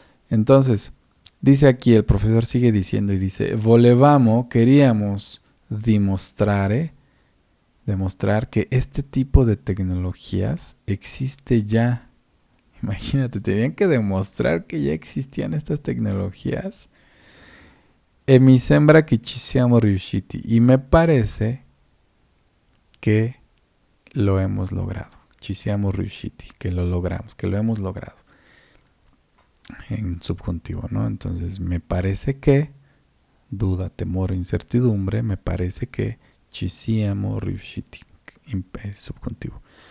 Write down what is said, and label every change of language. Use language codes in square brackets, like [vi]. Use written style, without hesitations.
[es] Entonces, dice aquí, el profesor sigue diciendo y dice, volevamo, queríamos demostrar que este tipo de tecnologías existe ya. Imagínate, tenían que demostrar que ya existían estas tecnologías. [it] E mi sembra che ci siamo riusciti. [es] Y me parece que lo hemos logrado. [it] Ci siamo riusciti, [es] que lo logramos, que lo hemos logrado. En subjuntivo, ¿no? Entonces, me parece que, duda, temor, incertidumbre, me parece que [it] ci siamo riusciti, [es] subjuntivo.